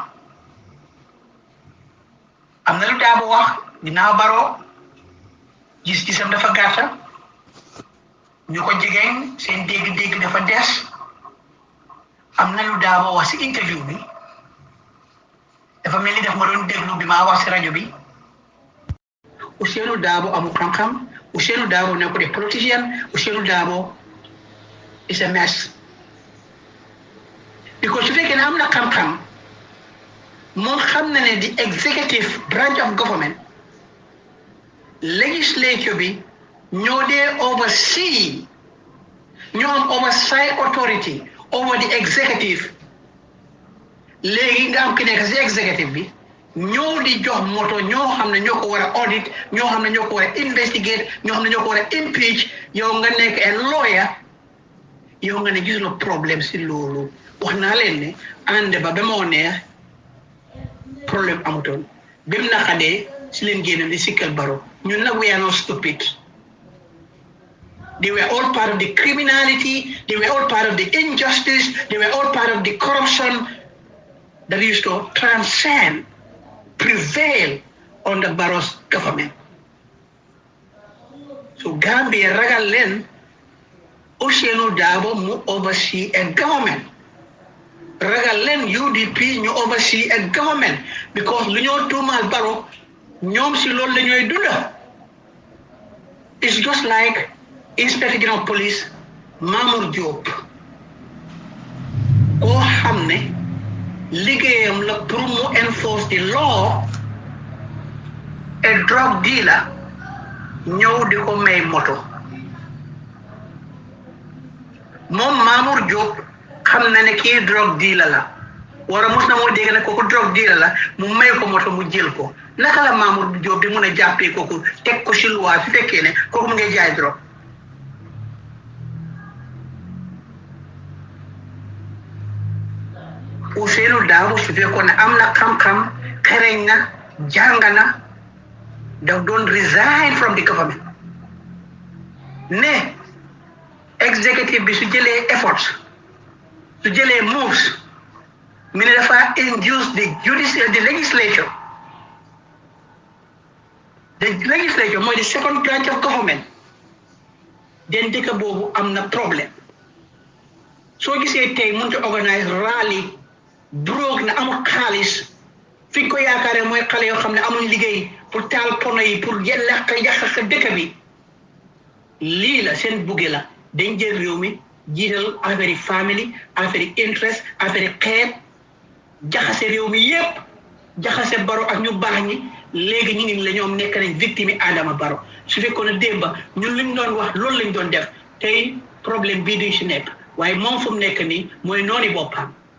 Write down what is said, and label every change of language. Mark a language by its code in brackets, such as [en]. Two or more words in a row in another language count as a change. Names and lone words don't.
[wo] am na lu Darboe wax ginnaaw Barrow gis-gisam dafa gàtta ñu ko jegeñ seen dégg-dégg dafa des am na lu Darboe wax si interview bi dafa mel ni daf ma doon déglu bi maa wax si rajo bi Ousainou Darboe amul xam-xam Ousainou Darboe ne ko def politicien Ousainou Darboe [en] is a mess [wo] because su fekkee ne am na xam-xam moom xam na ne [en] the executive branch of government [wo] legislature bi ñoo dee oversee ñoo am [en] oversight authority over the executive [wo] léegi nga am ki nekk si executive bi ñoo di jox moto ñoo xam ne ñoo ko war a audit ñoo xam ne ñoo ko war a investigate ñoo xam ne ñoo ko war a impeach yow nga nekk [en] a lawyer [wo] yow nga ne gisuloo problème si loolu wax naa leen ne ànd ba moo neex problème amutoon bi mu naqadee si leen génn di sikkal Barrow ñun nag [en] we are not stupid. They were all part of the criminality, they were all part of the injustice, they were all part of the corruption that used to transcend, prevail under Barrow's government. [wo] So Gambia ragal len Ousainou Darboe mu [en] oversee a government. [wo] Ragal len UDP ñu [en] oversee a government [wo] because lu ñoo tuumal Barrow ñoom si loolu la ñooy dunda. [en] It's just like Inspector General Police [wo] Mamour Diop koo xam ne liggéeyam la pour mu [en] enforce the law a drug dealer [wo] ñëw di ko may moto moom Mamour Diop xam na ne kii [en] drug dealer [wo] la wara mos na moo dégg ne kooku [en] drug dealer [wo] la mu may ko moto mu jël ko naka la Mamour Diop di mun a jàppee kooku teg ko si loi su fekkee ne kooku mu ngay jaay drogue Ousainou Darboe su fekkoon ne am na xam-xam xereñ na jàng na daf doon [en] resign from the government [wo] ne executive bi su jëlee efforts su jëlee moves mi ne dafa [en] induce the legislature [wo] mooy [en] the second branch of government [wo] den dëkk boobu am na problème soo gisee tey mënut a [en] organise rally [wo] brogue na amul xaalis fi ko yaakaaree mooy xale yoo xam ne amuñ liggéey pour taal pono yi pour yàq dëkk bi lii la seen bugge la dañ jël réew mi jiital affaire yi family affaire yi interest affaire yi xeet jaxase réew mi yépp jaxase Barrow ak ñu baax ñi léegi ñu ngi la ñoom nekk nañ victime yi Adama Barrow su fekkoon ne démba ñun liñ doon wax loolu lañ doon def tey problème bii duñ si nekk waaye moom fu mu nekk nii mooy nooni boppam